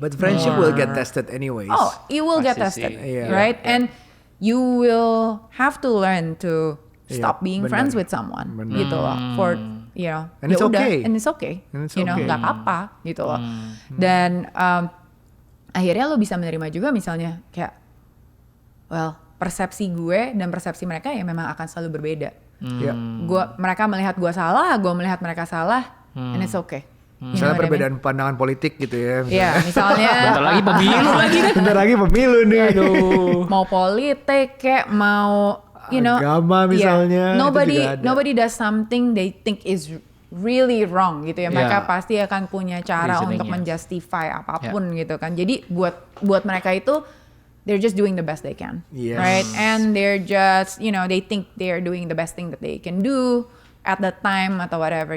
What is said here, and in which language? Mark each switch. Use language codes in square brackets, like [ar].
[en] But friendship will get tested anyways. Oh, it will get tested, right? And you will have to learn to stop being friends with someone gitu loh. For and it's okay. And it's okay. [id] Nggak apa-apa gitu loh. Dan akhirnya lo bisa menerima juga misalnya kayak, well persepsi gue dan persepsi mereka ya memang akan selalu berbeda. Mereka melihat gue salah, gue melihat mereka salah, [en] and it's okay. [id] Misalnya perbedaan pandangan politik gitu ya. Iya, misalnya. Bentar lagi pemilu lagi kan. Bentar lagi pemilu nih. Aduh. Mau politik kayak mau, agama misalnya. [en] Nobody does something they think is really wrong gitu ya. [id] Mereka pasti akan punya cara untuk menjustify apapun gitu kan. Jadi buat mereka itu [en] they're just doing the best they can, right? And they're just, they think they're doing the best thing that they can do at that time atau whatever.